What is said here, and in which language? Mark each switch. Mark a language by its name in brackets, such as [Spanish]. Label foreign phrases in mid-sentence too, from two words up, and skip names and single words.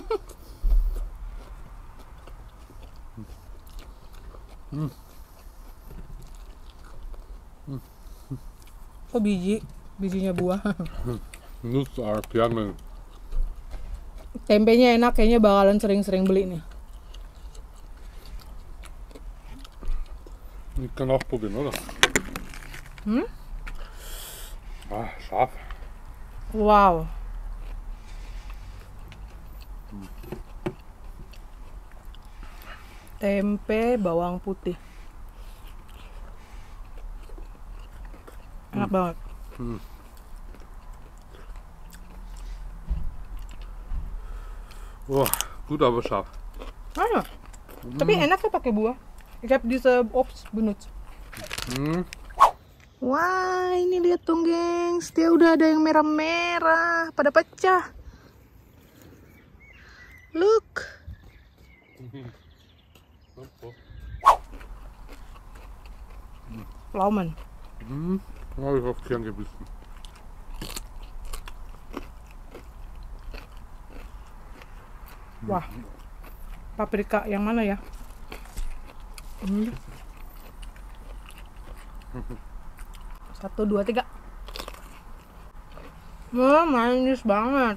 [Indonesian] Kok bijinya buah. Nuss Arpianen. Tempenya enak, kayaknya bakalan sering-sering beli nih. [German] Ich kann auch probieren, oder? Ah, scharf. [Indonesian] Wow. Tempe bawang putih. Enak banget. Wah, [German] gut, aber scharf. [Indonesian] Tapi enak ya pakai buah. [German] Ich habe diese Obst benutzt. [Indonesian] Wah, ini lihat dong, gengs. Dia udah ada yang merah-merah, pada pecah. [English] Look. [German] Pflaumen. Habe ich auf Kern gebissen. [Indonesian] Wah, paprika yang mana ya? Satu, dua, tiga. Wah, manis banget.